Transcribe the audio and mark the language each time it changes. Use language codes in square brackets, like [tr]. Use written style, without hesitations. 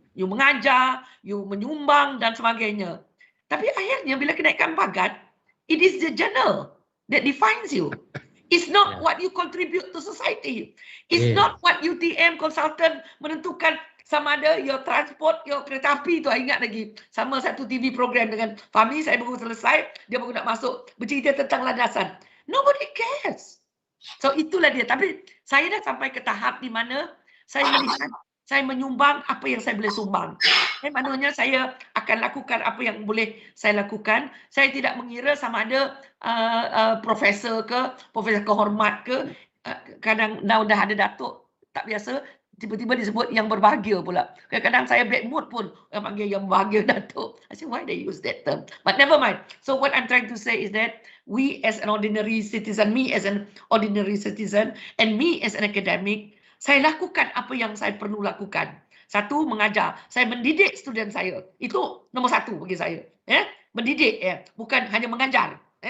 [ms] You mengajar, you menyumbang dan sebagainya. Tapi akhirnya bila kenaikan pangkat, [en] it is the journal that defines you. It's not what you contribute to society. It's not what UTM consultant [ms] menentukan sama ada [en] your transport, your kereta api tu. [ms] Saya ingat lagi sama satu TV program dengan Fahmi, saya baru selesai, dia baru nak masuk bercerita tentang landasan. [en] Nobody cares. [ms] So itulah dia. Tapi saya dah sampai ke tahap di mana saya melihat saya menyumbang apa yang saya boleh sumbang. Maknanya saya akan lakukan apa yang boleh saya lakukan. Saya tidak mengira sama ada profesor ke, profesor kehormat ke. Kadang dah ada datuk, tak biasa. Tiba-tiba disebut yang berbahagia pula. Kadang-kadang saya bad mood pun panggil yang berbahagia datuk. [en] I say, why they use that term? But never mind. So what I'm trying to say is that we as an ordinary citizen, me as an ordinary citizen, and me as an academic, [ms] saya lakukan apa yang saya perlu lakukan. Satu, mengajar. Saya mendidik student saya. Itu nombor satu bagi saya. Mendidik, bukan hanya mengajar.